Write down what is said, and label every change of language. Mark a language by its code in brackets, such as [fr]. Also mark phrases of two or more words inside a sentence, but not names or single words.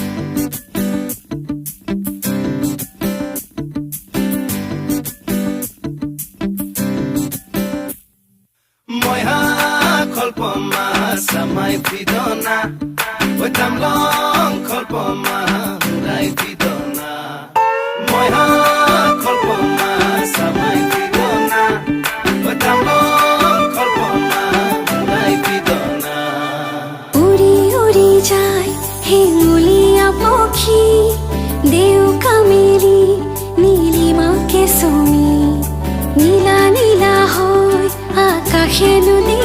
[mjw] Kolpoma samai pidona oi tamlong kolpoma mulai pidona moiha kolpoma samai pidona oi tamlong kolpoma mulai pidona [as] উড়ি উড়ি যায় হিঙ্গুলিয়া পক্ষী দেউ কামেলি নীলিমা কেশমী নীলা নীলা হয় আকাশে